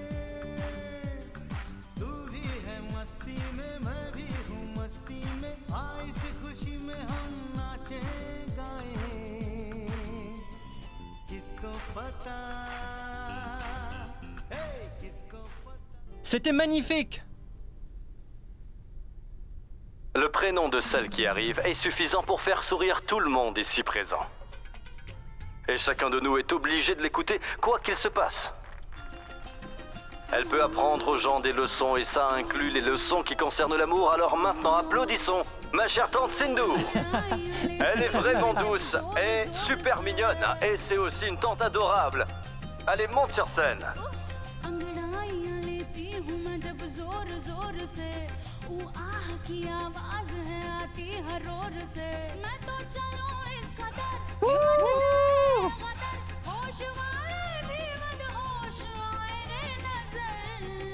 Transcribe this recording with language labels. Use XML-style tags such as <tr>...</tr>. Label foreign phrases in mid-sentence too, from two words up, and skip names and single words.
<hi>तू भी है मस्ती में मैं भी हूँ मस्ती में आई इस खुशी में हम नाचे गाए किसको पता किसको पता</hi> <fr>C'était magnifique. Le prénom de celle qui arrive est suffisant pour faire sourire tout le monde ici présent. Et chacun de nous est obligé de l'écouter, quoi qu'il se passe. Elle peut apprendre aux gens des leçons et ça inclut les leçons qui concernent l'amour. Alors maintenant, applaudissons ma chère tante Sindhu. Elle est vraiment douce et super mignonne. Et c'est aussi une tante adorable. Allez, monte sur scène.</fr> <hi>अंगड़ाइयां लेती हूँ मैं जब जोर जोर से, वो आह की आवाज है आती हर ओर से। मैं तो चलूं इस कदर कि मच जाए कदर, होश वाले भी मदहोश आए रे नजर।</hi>